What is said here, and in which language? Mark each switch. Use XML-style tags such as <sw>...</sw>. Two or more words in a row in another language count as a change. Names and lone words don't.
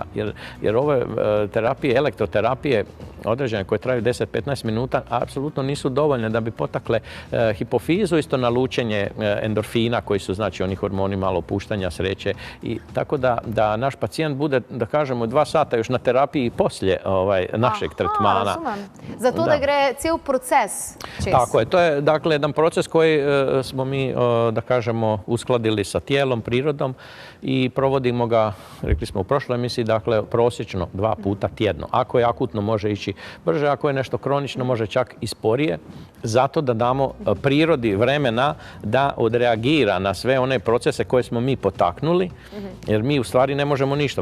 <hr>Jer ove terapije, elektroterapije određene koje traju 10-15 minuta, apsolutno nisu dovoljne da bi potakle hipofizu, isto nalučenje endorfina koji su, znači, oni hormoni malo opuštanja, sreće. I tako da naš pacijent bude, da kažemo, 2 sata još na terapiji i poslije našeg tretmana.</hr> <sl>Razumem. Zato da gre cel proces čez.</sl> <hr>Tako je. To je, dakle, jedan proces koji smo mi, da kažemo, uskladili sa tijelom, prirodom i provodimo ga, rekli smo u prošloj emisiji, dakle, prosječno 2 puta tjedno. Ako je akutno, može ići brže, ako je nešto kronično, može čak i sporije, zato da damo prirodi vremena da odreagira na sve one procese koje smo mi potaknuli, jer mi u stvari ne možemo ništa.</hr>